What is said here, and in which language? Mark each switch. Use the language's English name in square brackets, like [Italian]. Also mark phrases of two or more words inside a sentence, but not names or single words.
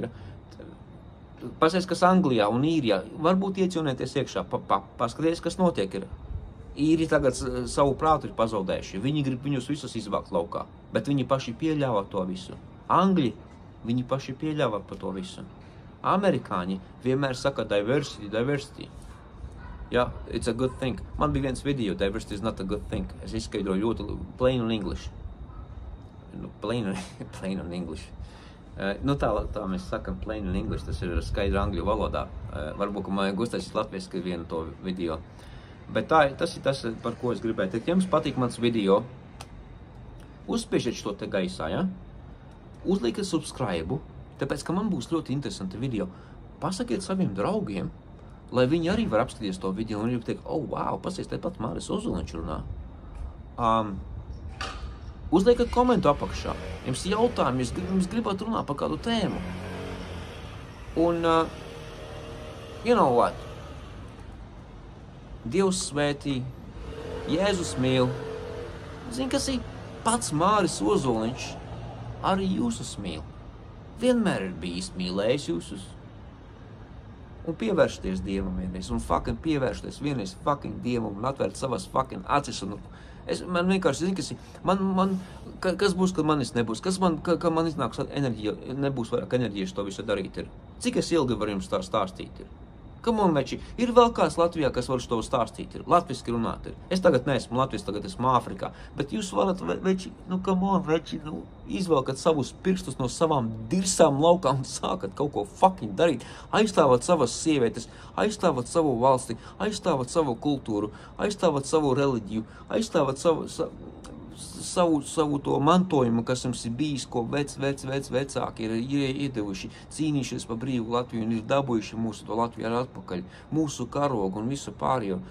[Latvian] Pasies, kas Anglijā un Īrijā, varbūt iecionēties iekšā, paskaties, kas notiek ir. Īri tagad savu prātu ir pazaudējuši, viņi grib viņus visus izvākt laukā, bet viņi paši pieļāvā to visu. Angļi, viņi paši pieļāvā par to visu. Amerikāņi vienmēr saka diversity. [English] Yeah, it's a good thing. [Latvian] Man bija viens video, [English] diversity is not a good thing. [Latvian] Es izskaidroju ļoti [English] plain on English. Plain on English. [Latvian] Tā mēs sakam [English] plain on English, [Latvian] tas ir skaidra angļu valodā. Varbūt, ka man gustēs latviešu vienu to video. Bet tas ir tas, par ko es gribēju teikt. Ja jums patīk mans video, uzspiežiet šo te gaisā, ja? Uzlieciet subscribe, tāpēc, ka man būs ļoti interesanti video. Pasakiet saviem draugiem, lai viņi arī var apskatīties to video un arī teikt, wow, pasies, tepat Māris Ozoliņš runā. Uzliekat komentu apakšā. Jums jautājumi, jums gribat runāt par kādu tēmu. Un, [English] you know what? [Latvian] Dievs svētī, Jēzus mīl. Zini, kas ir pats Māris Ozoliņš, arī jūsus mīl. Vienmēr ir bijis mīlējis jūsus. Un pievēršties Dievam vienreiz, un fucking pievēršties vienreiz fucking Dievam un atvērt savas fucking acis. Man vienkārši zinu, kas būs, kad manis nebūs, ka man iznāks enerģija, nebūs vairāk enerģijas to visu darīt ir. Cik es ilgi varu jums tā stāstīt ir? [English] Come on, [Latvian] veči, ir vēl kāds Latvijā, kas var to stāstīt ir, latviski runāt ir. Es tagad neesmu Latvijas, tagad esmu Āfrikā, bet jūs varat, veči, [English] come on, [Latvian] veči, izvelkat savus pirstus no savām dirsām laukā un sākat kaut ko fucking darīt. Aizstāvat savas sievietes, aizstāvat savu valsti, aizstāvat savu kultūru, aizstāvat savu reliģiju, aizstāvat savu to mantojumu, kas jums ir bijis, ko vecāki ir iedevuši, cīnījušies par brīvu Latviju un ir dabūjuši mūsu to Latviju atpakaļ, mūsu karogu un visu pārējo.